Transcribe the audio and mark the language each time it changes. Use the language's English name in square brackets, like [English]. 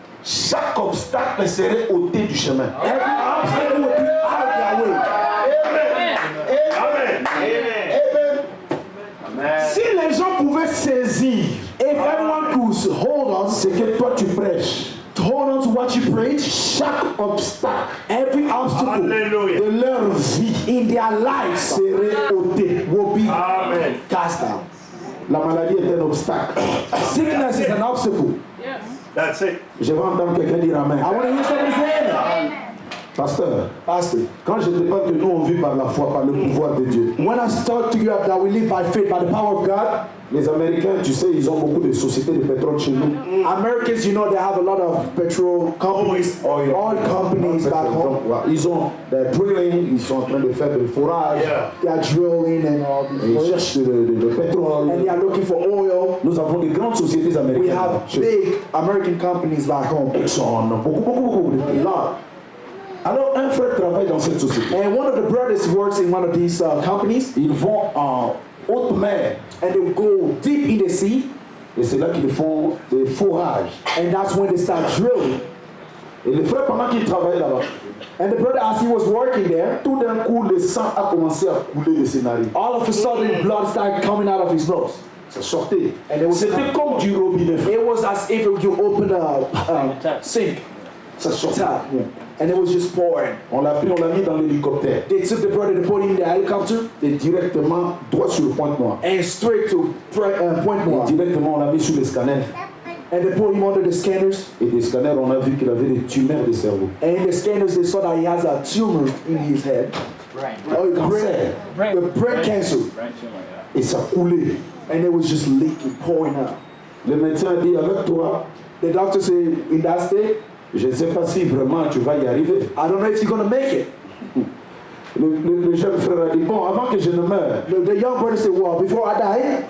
[French] chaque obstacle serait ôté du chemin. [English] every obstacle would be out of their way. [French] Si les gens pouvaient saisir [English] If everyone could hold on, [French] ce que toi tu prêches, [English] hold on to what you preach, [French] chaque obstacle [English] Every obstacle Hallelujah. [French] de leur vie [English] in their lives [French] serait ôté. [English] will be Amen. cast down. [French] La maladie est un obstacle. [English] Sickness is an obstacle. That's it. [French] Je vais entendre quelqu'un dire Amen. [English] I want to hear somebody say amen. [French] Pasteur, [English] Pastor, [French] quand je te parle que nous on vit par la foi, par le pouvoir de Dieu, [English] when I start to you that we live by faith, by the power of God, [French] les Américains, tu sais, ils ont beaucoup de sociétés de pétrole chez nous. [English] Americans, you know, they have a lot of petrol companies, Oil. oil companies back home. [French] Donc, voilà, ils ont des drilling, ils sont en train de faire des forages, [English] Yeah. They are drilling and all [French] et ils [English] this, [French] cherchent le pétrole. [English] and they are looking for oil. [French] Nous avons des grandes sociétés [English] We [French] américaines. [English] have big American companies back home. [French] Exxon, beaucoup de là. Alors un frère travaille dans cette société. [English] And one of the brothers works in one of these companies, [French] Ils vont en haute mer [English] and they go deep in the sea, [French] et c'est là qu'ils font des forages. [English] and that's when they start drilling. [French] Et le frère, pendant qu'il travaillait là-bas, [English] And the brother, as he was working there, [French] tout d'un coup le sang a commencé à couler de ses narines. [English] all of a sudden blood started coming out of his nose. [French] Ça sortait. [English] And it was- [French] C'était comme du robinet. [English] It was as if you open a sink [French] Ça sortait. [English] tap, and it was just pouring. [French] On l'a pris, on l'a mis dans l'hélicoptère. [English] They took the brother, they put him in the helicopter, [French] Et directement, droit sur le Pointe-Noire. [English] and straight to Point [French] Et [English] Noir. [French] directement, on l'a mis sur les scanners. [English] And they put him under the scanners. [French] Et des scanners, on a vu qu'il avait des tumeurs de cerveau. [English] And in the scanners, they saw that he has a tumor in his head. Oh, the brain cancer. [French] Et ça coulait. [English] And it was just leaking, pouring out. [French] Le médecin a dit, avec toi, [English] The doctor said, in that state, [French] je ne sais pas si vraiment tu vas y arriver. [English] I don't know if you're going to make it. [French] Le jeune frère a dit, bon, avant que je ne meure, [English] The young brother said, well, before I die,